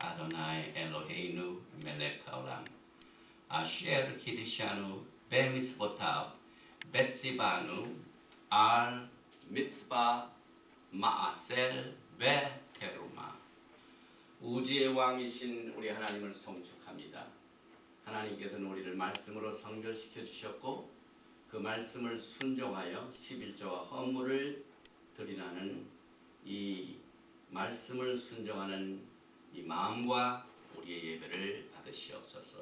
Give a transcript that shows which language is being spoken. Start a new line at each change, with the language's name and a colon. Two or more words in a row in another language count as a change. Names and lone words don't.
Hebrew: אדני אלהינו מלך העולם אשר קדשנו במצותיו וצונו על מצות מעשר ותרומה.
Korean: 우주의 왕이신 우리 하나님을 송축합니다. 하나님께서는 우리를 말씀으로 성결시켜 주셨고 그 말씀을 순종하여 11조와 헌물을 드리라는 이 말씀을 순종하는 이 마음과 우리의 예배를 받으시옵소서.